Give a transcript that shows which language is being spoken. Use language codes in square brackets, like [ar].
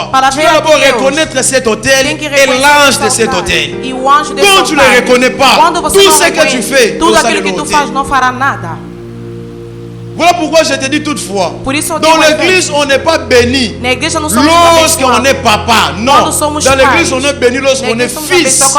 [fr] tu dois d'abord reconnaître cet hôtel et l'ange de cet hôtel. Quand tu ne le reconnais pas, tout ce que tu fais, [pt] tudo aquilo que tu faz não fará nada. [fr] Voilà pourquoi je te dis toutefois, dans l'église on n'est pas béni lorsqu'on est papa. Non, dans l'église on est béni lorsqu'on est fils.